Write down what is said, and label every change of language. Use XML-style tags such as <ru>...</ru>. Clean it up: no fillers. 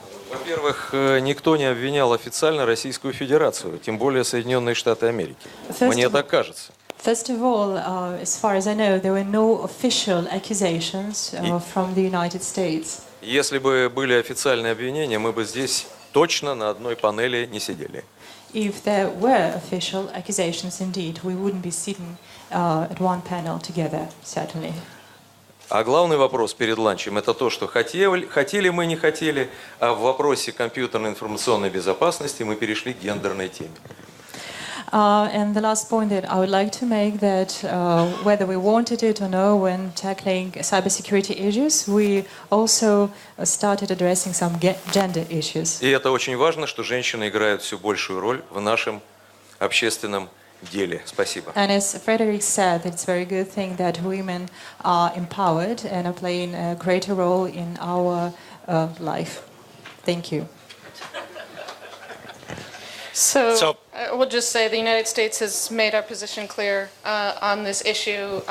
<ru>Во-первых, никто не обвинял официально Российскую Федерацию, тем более Соединенные Штаты Америки. Мне так кажется.</ru> <en>First of all, as far as I know, there were no official accusations from the United States.</en> <ru>Если бы были официальные обвинения, мы бы здесь точно на одной панели не сидели.</ru> <en>If there were official accusations, indeed, we wouldn't be sitting at one panel together, certainly.</en> <ru>А главный вопрос перед ланчем – это то, что хотели мы, не хотели, а в вопросе компьютерной информационной безопасности мы перешли к гендерной теме.</ru> <en>And the last point that I would like to make that whether we wanted it or no, when tackling cybersecurity issues, we also started addressing some gender issues.</en> <ru>И это очень важно, что женщины играют все большую роль в нашем общественном деле. Спасибо.</ru> <en>And as Frederick said, it's a very good thing that women are empowered and are playing a greater role in our life. Thank you. So we'll just say the United States has made our position clear on this issue.</en>